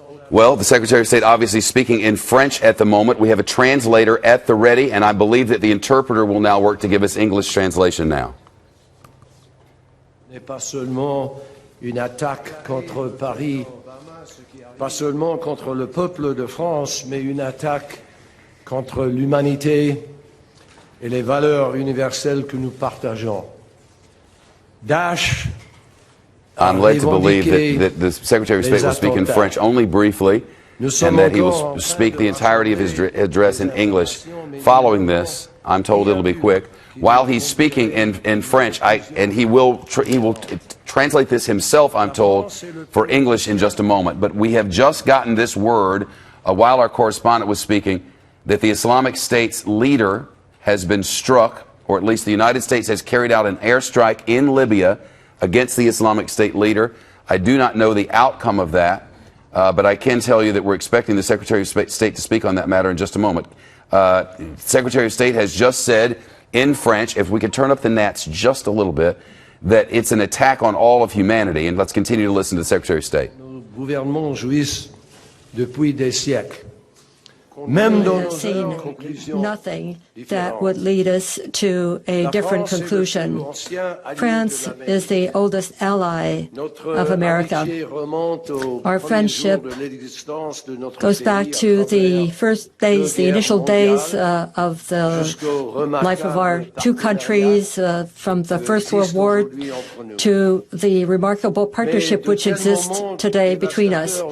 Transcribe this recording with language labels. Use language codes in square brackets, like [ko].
[en] Well, the Secretary of State obviously speaking in French at the moment. We have a translator at the ready, and I believe that the interpreter will now work to give us English translation now. [fr] Ce n'est pas seulement une attaque contre Paris, pas seulement contre le peuple de France, mais une attaque contre l'humanité et les valeurs universelles que nous partageons. Daesh. [en] I'm led to believe that the Secretary of State will speak in French only briefly, and that he will speak the entirety of his address in English. Following this, I'm told it'll be quick. While he's speaking in French, and he will translate this himself, I'm told, for English in just a moment. But we have just gotten this word, while our correspondent was speaking, that the Islamic State's leader has been struck, or at least the United States has carried out an airstrike in Libya against the Islamic State leader. I do not know the outcome of that, but I can tell you that we're expecting the Secretary of State to speak on that matter in just a moment. Secretary of State has just said in French, if we could turn up the gnats just a little bit, that it's an attack on all of humanity. And let's continue to listen to the Secretary of State. [fr] Nos gouvernements jouissent depuis des siècles. [en] Seen nothing that would lead us to a different conclusion. France is the oldest ally of America. Our friendship goes back to the first days, the initial days of the life of our two countries, from the First World War to the remarkable partnership which exists today between us.